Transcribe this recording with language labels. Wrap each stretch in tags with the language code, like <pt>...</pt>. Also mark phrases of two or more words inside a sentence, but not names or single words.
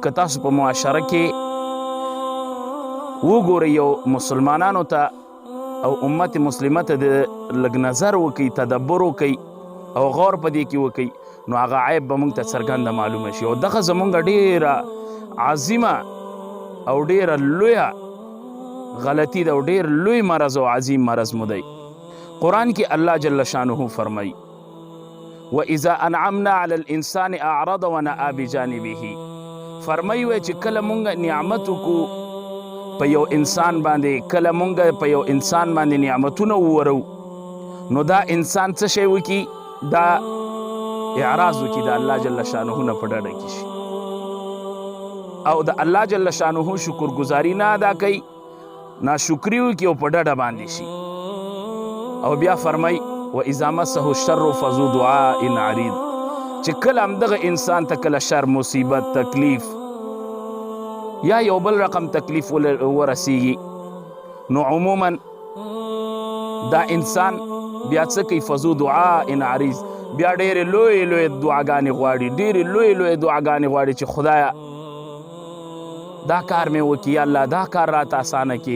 <ps>که تاسو په معاشره کې وګورئ یو مسلمانانو ته او امت مسلمه ته د لږ نظر وکئ، تدبر وکئ او غور په دې کې وکئ، نو هغه عیب به موږ ته څرګنده معلومه شي. او دغه زموږ ډیره عظیمه او ډیره لویه غلطي ده او ډیر لوی مرض او عظیم مرض مو دی. قرآن کې</ps> <ar>الله جل شانه فرمایي وَإِذَا أَنْعَمْنَا عَلَى الْإِنسَانِ أَعْرَضَ وَنَأَى بِجَانِبِهِ.</ar> <ps>فرمایي وایي چې کله مونږ نعمت وکړو په یو انسان باندې، کله مونږ په یو انسان باندې نعمتونه وورو، نو دا انسان څه شی وکړي؟ دا اعراض وکړي، د الله</ps> <ar>جل شانه</ar> <ps>نه په ډډه کې شي او د الله</ps> <ar>جل شانه</ar> <ps>شکرګزاري نه ادا کوي، ناشکري وکړي او په ډډه باندې شي. او بیا فرمایي</ps> <ar>وَإِذَا مَسَّهُ الشَّرُّ فَذُو دُعَاءٍ عَرِيضٍ.</ar> <ps>چې کله همدغه انسان ته کله شر، مصیبت، تکلیف یا یو بل رقم تکلیف ورسیږي، نو عموما دا انسان بیا څه کوي؟</ps> <ar>فذو دعاء عریض،</ar> <ps>بیا ډېرې لویې لویې دعاګانې غواړي، ډېرې لویې لویې دعاګانې غواړي چې خدایه دا کار مې وکړي، یا الله دا کار راته اسانه کړي.</ps>